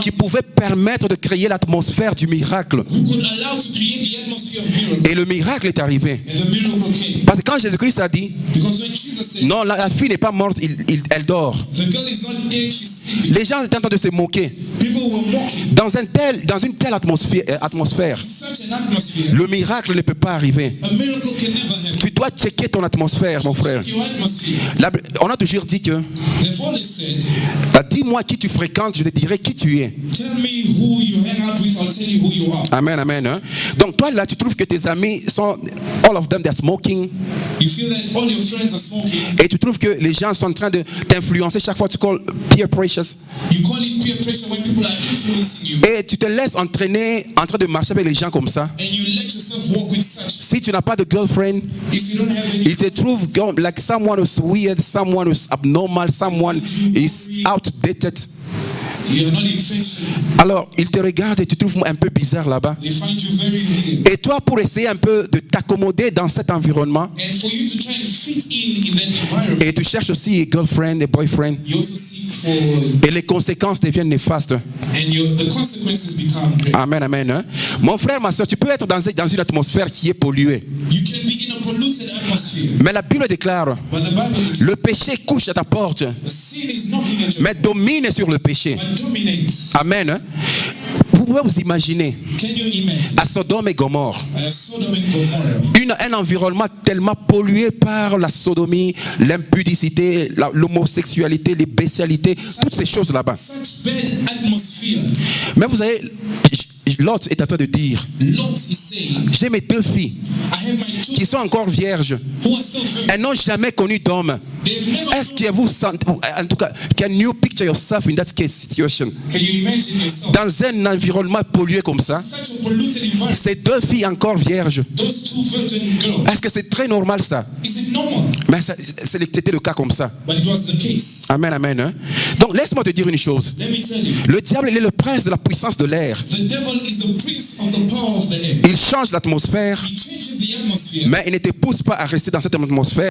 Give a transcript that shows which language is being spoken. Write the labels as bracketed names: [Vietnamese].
[French] qui pouvaient permettre de créer l'atmosphère du miracle. [English] who could allow to create the atmosphere of miracle. [French] Et le miracle est arrivé. [English] And the miracle came. [French] Parce que quand Jésus-Christ a dit, [English] Because when Jesus said, [French] non, la fille n'est pas morte, elle dort. [English] the girl is not dead, she's sleeping, [French] Les gens étaient en train de se moquer. [English] people were mocking. [French] Dans une telle atmosphère, [English] Such an atmosphere, [French] le miracle ne peut pas arriver. [English] a miracle can never happen. [French] Tu dois checker ton atmosphère, mon frère. [English] Your atmosphere. [French] On a toujours dit que, [English] They've always said, [French] dis-moi qui tu fréquentes, je te dirai qui tu es. [English] tell me who you hang out with, I'll tell you who you are. [French] Amen, amen. Hein? Donc toi là, tu trouves que tes amis sont, [English] all of them, they're smoking. You feel that all your friends are smoking. [French] Et tu trouves que les gens sont en train de t'influencer chaque fois tu [English] calls peer pressures. You call it peer pressure when people are influencing you. [French] Et tu te laisses entraîner en train de marcher avec les gens comme ça. [English] And you let yourself walk with such. [French] Si tu n'as pas de girlfriend, [English] If you don't have any, [French] ils te trouvent [English] like someone who's weird, someone who's abnormal, someone is outdated. you are not in fashion. [French] Alors, ils te regardent et tu trouves un peu bizarre là-bas. [English] They find you very weird. [French] Et toi, pour essayer un peu de t'accommoder dans cet environnement, [English] And for you to try and fit in that environment, [French] et tu cherches aussi [English] a girlfriend, a boyfriend, you also seek for, [French] et les conséquences deviennent néfastes. [English] and the consequences become great. [French] Amen, amen. Hein? Mon frère, ma soeur, tu peux être dans une atmosphère qui est polluée. [English] You can be in a polluted atmosphere, [French] Mais la Bible déclare, [English] but the Bible declares [French] le péché couche à ta porte, [English] the sin is knocking at your [French] mais domine sur le péché. [English] but dominates. [French] Amen. Hein? Vous pouvez vous imaginer [English] Can you imagine [French] à Sodome et Gomorre, [English] Sodom and Gomorrah? [French] un environnement tellement pollué par la sodomie, l'impudicité, l'homosexualité, les bestialités, toutes ces choses là-bas. [English] Such bad atmosphere. [French] Mais vous savez, Lot est en train de dire, [English] Lot is saying, [French] j'ai mes 2 filles [English] I have my two [French] qui sont encore vierges. [English] who are still very. [French] Elles n'ont jamais connu d'homme. [English] They've never. [French] Est-ce que vous sentez, en tout cas, [English] can you picture yourself in that case situation? Can you imagine yourself? [French] Dans un environnement pollué comme ça, [English] Such a polluted environment. [French] ces 2 filles encore vierges. [English] Those two virgin girls. [French] Est-ce que c'est très normal ça? [English] Is it normal? [French] Mais c'était le cas comme ça. [English] But it was the case. [French] Amen, amen. Hein? Donc laisse-moi te dire une chose. [English] Let me tell you, [French] Le diable, il est le prince de la puissance de l'air. [English] the devil is the prince of the power of the air. [French] Il change l'atmosphère, [English] He changes the atmosphere, [French] mais il ne te pousse pas à rester dans cette atmosphère.